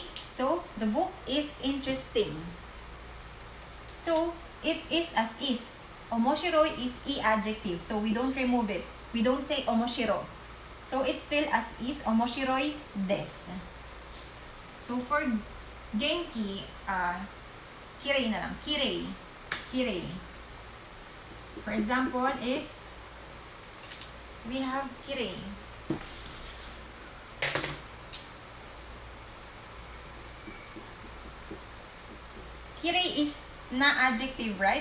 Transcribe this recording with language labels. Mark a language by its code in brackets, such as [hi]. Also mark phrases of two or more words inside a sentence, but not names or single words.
[en] So, the book is interesting. So, it is as is. Omoshiroi is e adjective. So, we don't remove it. We don't say omoshiro. So, it's still as is. [ja] 面白いです. [en] So, for genki, kirei na lang. [ja] きれい。きれい. [en] For example, we have kirei. Kirei is na adjective, right?